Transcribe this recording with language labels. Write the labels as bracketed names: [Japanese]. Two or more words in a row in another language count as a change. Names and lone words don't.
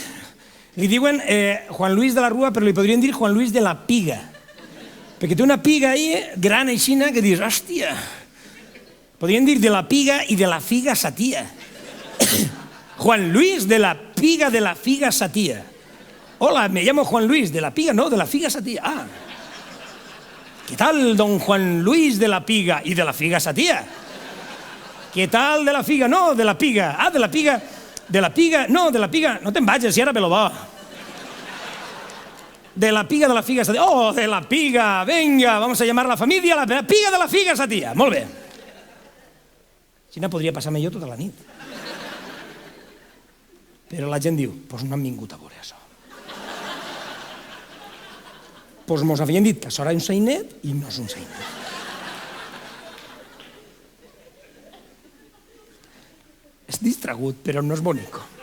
[Catalan] Li diuen Juan Luis de la Rúa, però li podrien dir Juan Luis de la Piga. Perquè té una piga ahí, gran aixina, que dius, hòstia. Podrien dir de la piga i de la figa satia. Juan Luis de la Piga de la Figa Satía. [Spanish] Hola, me llamo Juan Luis de la Piga, no, de la Figa Satía. Ah. ¿Qué tal, don Juan Luis de la Piga y de la Figa Satía? ¿Qué tal de la Figa? No, de la Piga. Ah, de la Piga. De la Piga. No, de la Piga. [Catalan] No te'n vagis, si ara me lo va. De la Piga de la Figa Satía. [Spanish] Oh, de la Piga. Venga, vamos a llamar a la familia la Piga de la Figa Satía. [Catalan] Molt bé. Si no, podria passar-me jo tota la nit. Però la gent diu, doncs no han vingut a veure això. Doncs mos havien dit que això era un sainet i no és un sainet. És distragut, però no és bonico.